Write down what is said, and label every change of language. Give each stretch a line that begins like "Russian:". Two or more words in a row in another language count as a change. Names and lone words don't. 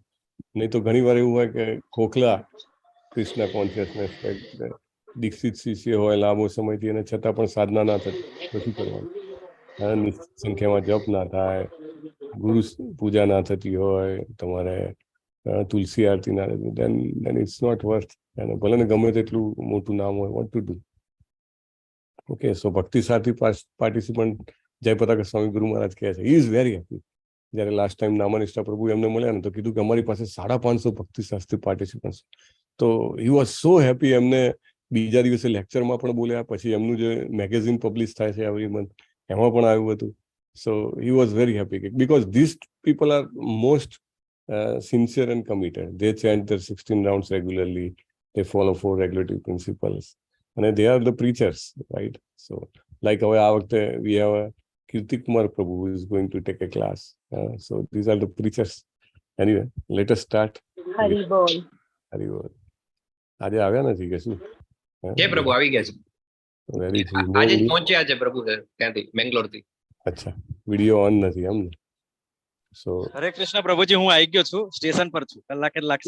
Gujarati: નહીં તો ઘણી વાર એવું હોય કે ખોખલા કૃષ્ણ કોન્શિયસનેસ દીક્ષિત શિષ્ય હોય લાંબો સમયથી અને છતાં પણ સાધના ના થતી, તો શું કરવાનું? નિશ્ચિત સંખ્યામાં જપ ના થાય, ગુરુ પૂજા ના થતી હોય, તમારે તુલસી આરતી ના થતી,
English: then it's not worth.
Gujarati: અને ભલે ને ગમે તેટલું મોટું નામ હોય,
English: what to do?
Gujarati: ઓકે, સો ભક્તિ સાથી પાર્ટિસિપન્ટ જયપતાકા સ્વામી ગુરુ મહારાજ કહે છે,
English: he is very happy.
Gujarati: જ્યારે લાસ્ટ ટાઈમ નામાનિષ્ઠા પ્રભુ એમને મળ્યા ને તો કીધું કે અમારી પાસે 550 ભક્તિ શાસ્ત્રી પાર્ટિસિપન્ટ.
English: તો he was so happy.
Gujarati: એમને બીજા દિવસે લેક્ચરમાં પણ બોલ્યા, પછી એમનું જે મેગેઝિન પબ્લિશ થાય છે
English: every month
Gujarati: એમાં પણ આવ્યું હતું.
English: so he was very happy because this people are most sincere and committed. They chant their 16 rounds regularly. They follow 4 regulative principles. And they are the preachers, right? So, like our we have a Kirti Kumar Prabhu who is going to take a class. So, these are the preachers. Anyway, let us start.
Gujarati: હરી બોલ. હરી બોલ. આજે આવ્યા નથી કે શું? જે પ્રભુ આવી ગયા છે. વેરી આજે જ પહોંચ્યા છે પ્રભુ ત્યાંથી બેંગ્લોરથી. અચ્છા, વિડિયો ઓન નથી એમ ને? So, હરે કૃષ્ણ પ્રભુજી, હું આવી ગયો છું, સ્ટેશન પર છું, કલાક જ લાગશે.